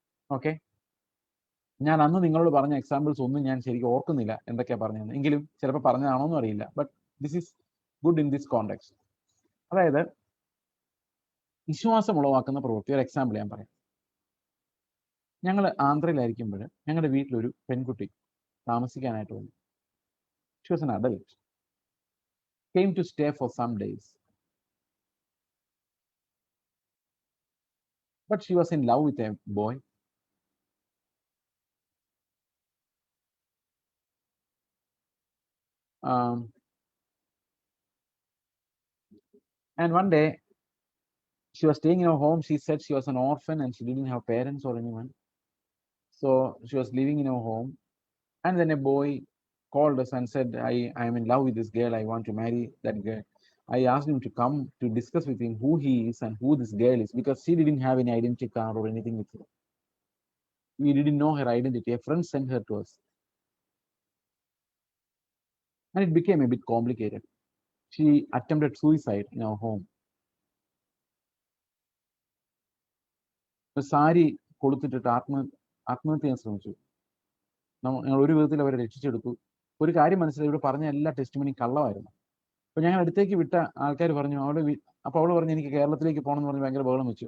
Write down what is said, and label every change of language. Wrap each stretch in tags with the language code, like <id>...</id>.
<ml>Okay, ഞാൻ അന്ന് നിങ്ങളോട് പറഞ്ഞ എക്സാമ്പിൾസ് ഒന്നും ഞാൻ ശരിക്കും ഓർക്കുന്നില്ല എന്തൊക്കെയാ പറഞ്ഞത്, എങ്കിലും ചിലപ്പോൾ പറഞ്ഞതാണോന്നും അറിയില്ല.</ml> <en>But this is good in this context.</en> <ml>അതായത് വിശ്വാസം ഉളവാക്കുന്ന പ്രവൃത്തി. ഒരു എക്സാമ്പിൾ ഞാൻ പറയാം. ഞങ്ങൾ ആന്ധ്രയിലായിരിക്കുമ്പോൾ ഞങ്ങളുടെ വീട്ടിലൊരു പെൺകുട്ടി താമസിക്കാനായിട്ട് വന്നു.</ml> <en>She was an adult, came to stay for some days, but she was in love with a boy. And one day she was staying in her home. She said she was an orphan and she didn't have parents or anyone, so she was living in her home. And then a boy called us and said, I am in love with this girl, I want to marry that girl. I asked him to come to discuss with him who he is and who this girl is, because she didn't have any identity card or anything with her. We didn't know her identity. A friend sent her to us, and it became a bit complicated. She attempted suicide in our home.</en> <ml>Sari കൊടുത്തിട്ടിട്ട് ആത്മഹത്യ ചെയ്യാൻ ശ്രമിച്ചു. ഞങ്ങൾ ഒരു വിധത്തിൽ അവരെ രക്ഷിച്ചെടുത്തു. ഒരു കാര്യം മനസ്സിലായി, ഇവിടെ പറഞ്ഞ എല്ലാ ടെസ്റ്റിമണിയും കള്ളമായിരുന്നു. അപ്പൊ ഞങ്ങൾ അടുത്തേക്ക് വിട്ട ആൾക്കാർ പറഞ്ഞു അപ്പൊ അവള് പറഞ്ഞു എനിക്ക് കേരളത്തിലേക്ക് പോകണം എന്ന് പറഞ്ഞ് ഭയങ്കര ബഹളം വെച്ചു.</ml>